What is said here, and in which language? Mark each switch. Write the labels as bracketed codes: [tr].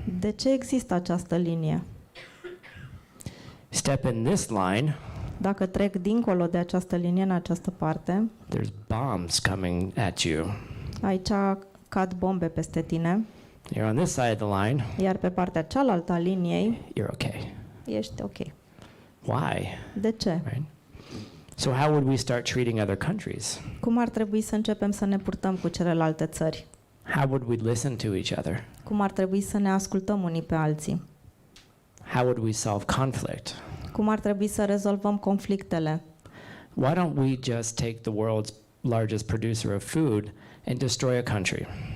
[ro] De ce există această linie? [en] Step in this line, [ro] Dacă trec dincolo de această linie în această parte, [en] there's bombs coming at you. [ro] aici cad bombe peste tine, [en] You're on this side of the line, [ro] iar pe partea cealaltă a liniei [en] you're okay. [ro] ești ok. [en] Why? [ro] De ce? [en] Right? So how would we start treating other countries? [ro] Cum ar trebui să începem să ne purtăm cu celelalte țări? [en] How would we listen to each other? [ro] Cum ar trebui să ne ascultăm unii pe alții? [en] How would we solve conflict? [ro] Cum ar trebui să rezolvăm conflictele? [en] Why don't we just take the world's largest producer of food and destroy a country?